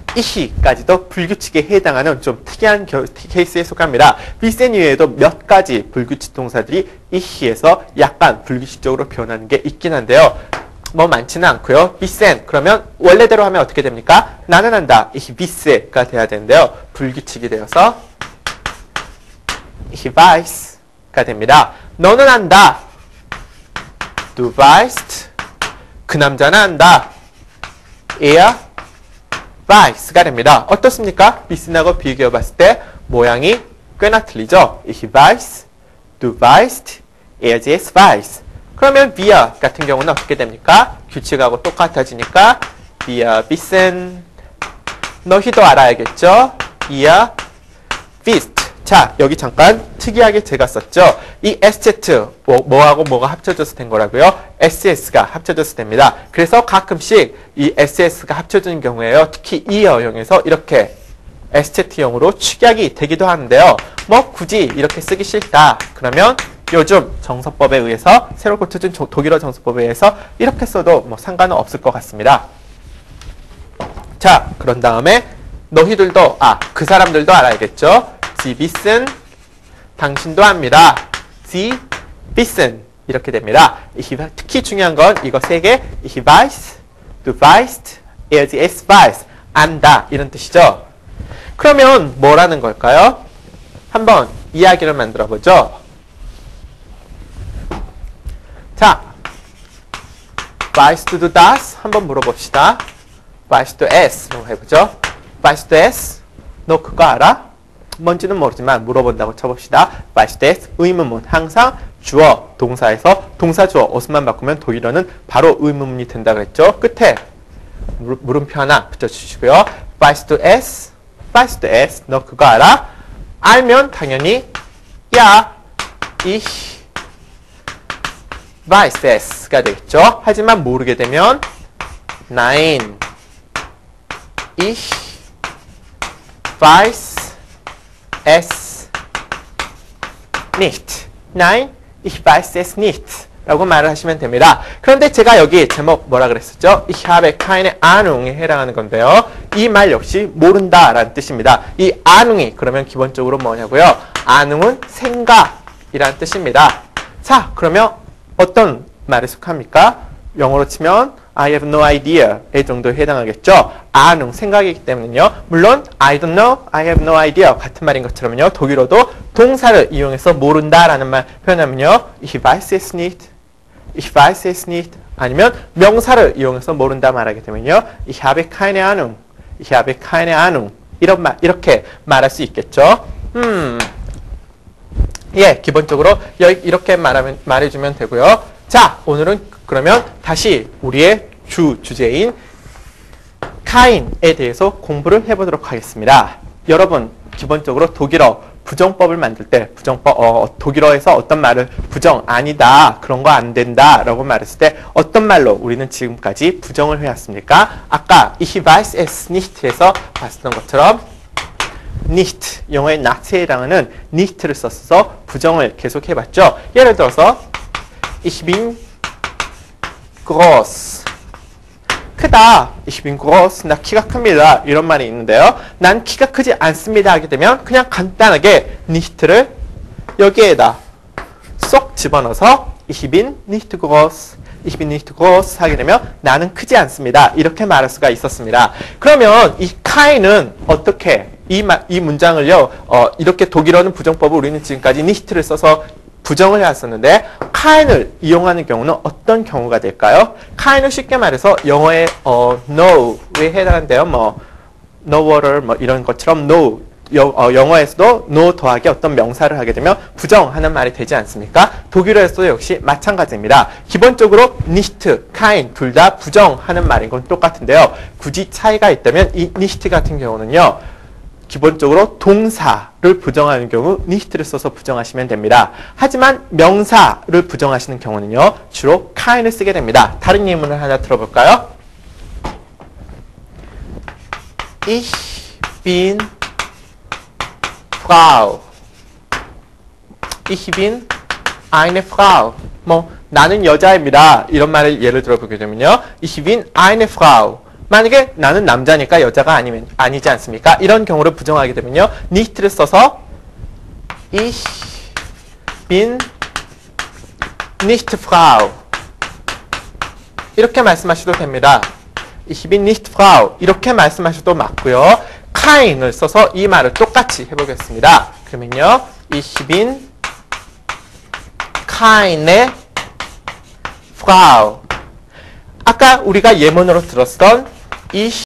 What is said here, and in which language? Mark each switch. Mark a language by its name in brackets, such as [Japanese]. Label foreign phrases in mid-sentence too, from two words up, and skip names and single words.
[Korean] 이시까지도 불규칙에 해당하는 좀 특이한 케이스에 속합니다. wissen 이외에도 몇 가지 불규칙 동사들이 이시에서 약간 불규칙적으로 변하는 게 있긴 한데요. 뭐 많지는 않고요. wissen 그러면 원래대로 하면 어떻게 됩니까? 나는 안다. [German] ich wisse [Korean] 가 돼야 되는데요. 불규칙이 되어서 [German] ich weiss [Korean] 가 됩니다. 너는 안다. [German] du weißt. [Korean] 그 남자는 안다. [German] er weiss [Korean] 가 됩니다. 어떻습니까? wissen하고 비교해 봤을 때 모양이 꽤나 틀리죠? [German] Ich weiß, du weißt, er weiß. [Korean] 그러면 wir 같은 경우는 어떻게 됩니까? 규칙하고 똑같아지니까 [German] wir wissen. [Korean] 너희도 알아야겠죠? [German] ihr wisst. [Korean] 자, 여기 잠깐 특이하게 제가 썼죠? 이 sz, 뭐하고 뭐가 합쳐져서 된 거라고요? ss가 합쳐져서 됩니다. 그래서 가끔씩 이 ss가 합쳐지는 경우에요. 특히 이 어용에서 이렇게 sj형으로 축약이 되기도 하는데요. 뭐 굳이 이렇게 쓰기 싫다. 그러면 요즘 정서법에 의해서 새로 고쳐진 독일어 정서법에 의해서 이렇게 써도 뭐 상관은 없을 것 같습니다. 자, 그런 다음에 너희들도, 그 사람들도 알아야겠죠? [German] Sie wissen, [Korean] 당신도 압니다. [German] Sie wissen, [Korean] 이렇게 됩니다. 특히 중요한 건 이거 세 개, [German] ich weiß, du weißt, es weiß, [Korean] 안다, 이런 뜻이죠. 그러면 뭐라는 걸까요? 한번 이야기를 만들어 보죠. 자, [German] weißt du das? [Korean] 한번 물어봅시다. [German] weißt du es? [Korean] 라고 해보죠. [German] weißt du es? [Korean] 너 그거 알아? 뭔지는 모르지만 물어본다고 쳐봅시다. weißt du es? 의문문. 항상 주어, 동사에서 동사 주어 어순만 바꾸면 독일어는 바로 의문문이 된다 그랬죠. 끝에 물음표 하나 붙여주시고요. [German] weißt du es? weißt du es? [Korean] 너 그거 알아? 알면 당연히 [German] ja, ich weiß es [Korean] 가 되겠죠. 하지만 모르게 되면 [German] nein, ich weiß es nicht. Nein, ich weiß es nicht. [Korean] 라고 말을 하시면 됩니다. 그런데 제가 여기 제목 뭐라 그랬었죠? [German] Ich habe keine Ahnung에 [Korean] 해당하는 건데요. 이 말 역시 모른다 라는 뜻입니다. 이 Ahnung이 그러면 기본적으로 뭐냐고요? Ahnung은 생각이라는 뜻입니다. 자, 그러면 어떤 말에 속합니까? 영어로 치면 [English] I have no idea [Korean] 에 정도에 해당하겠죠. Ahnung, 생각이기 때문에요. 물론 [English] I don't know, I have no idea [Korean] 같은 말인 것처럼요. 독일어도 동사를 이용해서 모른다라는 말 표현하면요. [German] Ich weiß es nicht, ich weiß es nicht [Korean] 아니면 명사를 이용해서 모른다 말하게 되면요. [German] Ich habe keine Ahnung, ich habe keine Ahnung [Korean] 이렇게 말할 수 있겠죠. 예, 기본적으로 이렇게 말해주면 되고요. 자, 오늘은 그러면 다시 우리의 주제인 카인에 대해서 공부를 해보도록 하겠습니다. 여러분, 기본적으로 독일어 부정법을 만들 때 독일어에서 어떤 말을 부정, 아니다, 그런 거 안 된다 라고 말했을 때 어떤 말로 우리는 지금까지 부정을 해왔습니까? 아까 [German] Ich weiß es nicht [Korean] 에서 봤었던 것처럼 nicht, 영어의 not에 해당하는 nicht를 써서 부정을 계속 해봤죠. 예를 들어서 [German] Ich bin groß. 크다. Ich bin groß. [Korean] 나 키가 큽니다. 이런 말이 있는데요. 난 키가 크지 않습니다. 하게 되면 그냥 간단하게 nicht를 여기에다 쏙 집어넣어서 [German] Ich bin nicht groß. Ich bin nicht groß [Korean] 하게 되면 나는 크지 않습니다. 이렇게 말할 수가 있었습니다. 그러면 이 카인은 어떻게 이 문장을요. 이렇게 독일어는 부정법을 우리는 지금까지 nicht를 써서 부정을 해왔었는데 카인을 이용하는 경우는 어떤 경우가 될까요? 카인은 쉽게 말해서 영어의 no에 해당한데요. 뭐 [English] no water [Korean] 뭐 이런 것처럼 no 영어에서도 no 더하기 어떤 명사를 하게 되면 부정하는 말이 되지 않습니까? 독일어에서도 역시 마찬가지입니다. 기본적으로 nicht, 카인 둘 다 부정하는 말인 건 똑같은데요. 굳이 차이가 있다면 이 nicht 같은 경우는요. 기본적으로 동사를 부정하는 경우 nicht를 써서 부정하시면 됩니다. 하지만 명사를 부정하시는 경우는요. 주로 kind을 쓰게 됩니다. 다른 예문을 하나 들어볼까요? [German] Ich bin Frau. Ich bin eine Frau. [Korean] 뭐 나는 여자입니다. 이런 말을 예를 들어보게 되면요. Ich bin eine Frau. 만약에 나는 남자니까 여자가 아니지 않습니까? 이런 경우를 부정하게 되면요. [German] nicht를 써서 Ich bin nicht Frau. [Korean] 이렇게 말씀하셔도 됩니다. [German] Ich bin nicht Frau. [Korean] 이렇게 말씀하셔도 맞고요. kein을 써서 이 말을 똑같이 해보겠습니다. 그러면요. [German] Ich bin keine Frau. [Korean] 아까 우리가 예문으로 들었던